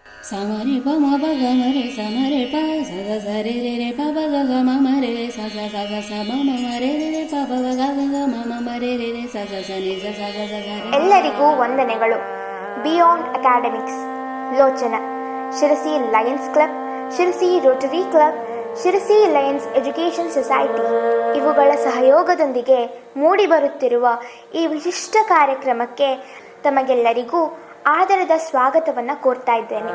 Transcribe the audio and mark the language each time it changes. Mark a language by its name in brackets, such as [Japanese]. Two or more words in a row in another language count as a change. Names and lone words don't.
[Kannada] Samare pa ma pa ga ma re samare pa sa sa sa re re re pa pa ga ga ma ma re re sa sa sa sa sa ma ma ma re re re pa pa ga ga ga ma ma ma re re re sa sa sa ni sa sa sa sa sa re. ಎಲ್ಲರಿಗೂ ವಂದನೆಗಳು. ಬಿಯಾಂಡ್ ಅಕಾಡೆಮಿಕ್ಸ್, ಲೋಚನ, ಶಿರಸಿ ಲಯನ್ಸ್ ಕ್ಲಬ್, ಶಿರಸಿ ರೋಟರಿ ಕ್ಲಬ್, ಶಿರಸಿ ಲಯನ್ಸ್ ಎಜುಕೇಷನ್ ಸೊಸೈಟಿ ಇವುಗಳ ಸಹಯೋಗದೊಂದಿಗೆ ಮೂಡಿಬರುತ್ತಿರುವ ಈ ವಿಶಿಷ್ಟ ಕಾರ್ಯಕ್ರಮಕ್ಕೆ ತಮಗೆಲ್ಲರಿಗೂ ಆದರದ ಸ್ವಾಗತವನ್ನು ಕೋರ್ತಾ ಇದ್ದೇನೆ.